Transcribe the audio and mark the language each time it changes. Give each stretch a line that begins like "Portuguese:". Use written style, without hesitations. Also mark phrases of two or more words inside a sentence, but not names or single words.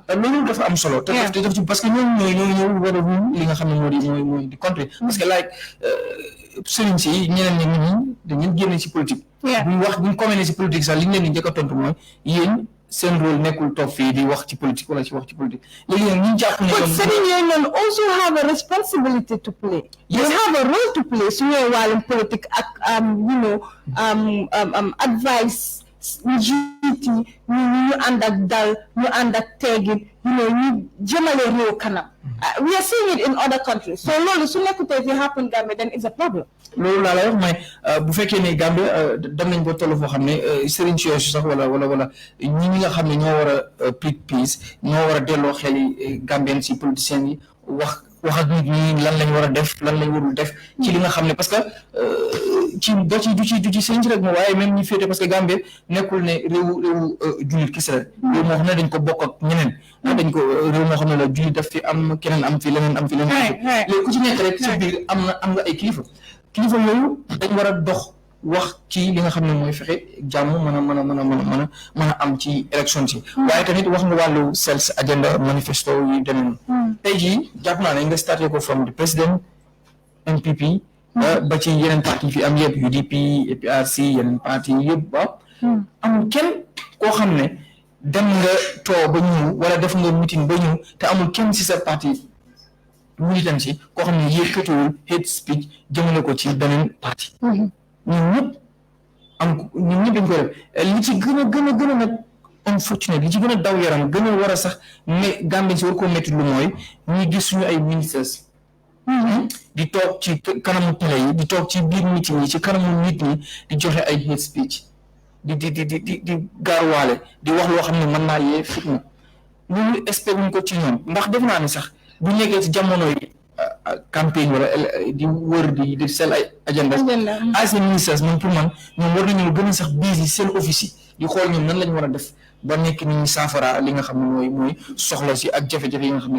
Wolof: loolu dafa am solo te daf ci
French: parce que
Wolof: ñooñu ñooy war a li nga xam ne mooy di contrer
French: parce que
Wolof: like sëriñ si ñeneen ñi nit ñi dañu génne si politique buñ commencé si politique sax li ñu leen di njëkk a tontu mooy yéen seen rôle nekkul toog fii di wax ci politique wala ci wax ci politique léegi nag ñu jàpp ne but sëriñ yooyu
English: also have a responsibility to play they have a role to play
Wolof: su ñëwee wàllum politique ak advice njiit yi ñu ànd ak dal ñu ànd ak teegin ñu jëmale réew kanam
English: we are seeing it in other countries so
Wolof: loolu su nekkutee fi happen Gambia
English: then it's a problem
Wolof: loolu laa lay wax mooy bu fekkee ne Gambia dem nañ ba toll foo xam ne sëriñ si yooyu sax wala ñi nga xam ne ñoo war a
English: pick peace
Wolof: ñoo war a delloo xel yi Gambien si politiciens yi wax ak nit ñi lan lañ war a def lan lañ warul def ci li nga xam ne
French: parce que
Wolof: ci du ci sëriñ si rek moom waaye même ñi féete
French: parce que
Wolof: Gambia nekkul ne réewu jullit kese la réew moo xam ne dañ ko bokk ak ñeneen dañ ko réew moo xam ne la jullit daf fi am keneen am fi leneen am fi leneen léegi ku ci nekk rek ci biir am nga ay kilifa yooyu dañ war a dox wax ci li nga xam ne mooy fexe jàmm mën a am ci élection si waaye tamit wax nga wàllu
English: sales agenda manifesto
Wolof: yi demee noonu tey jii jàpp naa ne nga starté ko
English: from the president
Wolof: NPP ba ci yeneen parti yi fi am yëpp UDP APRC yeneen parti yi yëpp amul kenn koo xam ne dem nga too ba ñëw wala def nga meeting ba ñëw te amul kenn si sa parti militant si koo xam ne yëkkatiwul
English: hate speech
Wolof: jëmale ko ci beneen parti ñun ñëpp dañ ko def li ci gën a nag unfortunate li ci gën a daw yaram gën a war a sax mais Gambien si war koo métti lu mooy ñuy gis suñu ay ministres di toog ci kanamu télé yi di toog ci biir meeting yi ci kanamu nit ñi di joxe ay
English: hate speech
Wolof: di gaaruwaale di wax loo xam ne mën naa yee fitna loolu espère wuñ ko ci ñoom ndax def naa ne sax bu nekkee ci jamono yi campagne wala di wër di sell ay agenda
English: as a ministres
Wolof: man pour man ñoom war nañu gën a sax busy seen office yi di xool ñoom nan lañ war a def ba nekk nit ñi saafara li nga xam ne mooy soxla si ak jafe-jafe yi nga xam ne